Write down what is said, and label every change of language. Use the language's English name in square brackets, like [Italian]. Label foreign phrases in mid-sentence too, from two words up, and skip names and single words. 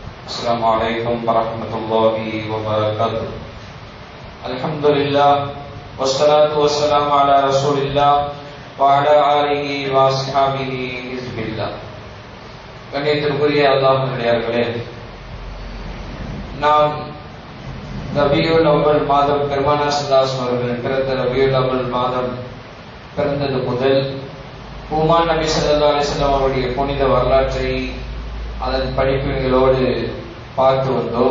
[Arabic] السلام عليكم ورحمة الله وبركاته. الحمد لله والصلاة والسلام على رسول الله وعلى آله وصحبه حزب الله. [Tamil] கண்ணியத்திற்குரிய அல்லாஹ்வினர்களே, நாம் ரபியுல் அவ்வல் மாதம் பெருமானார் [Arabic] صلى الله عليه وسلم [Tamil] பிறந்த ரபியுல் அவ்வல் மாதம் பிறந்தது முதல் பூமான் நபி [Arabic] صلى الله عليه وسلم [Tamil] அவருடைய புனித வரலாற்றை அதன் படிப்பினைகளோடு பார்த்து வந்தோம்.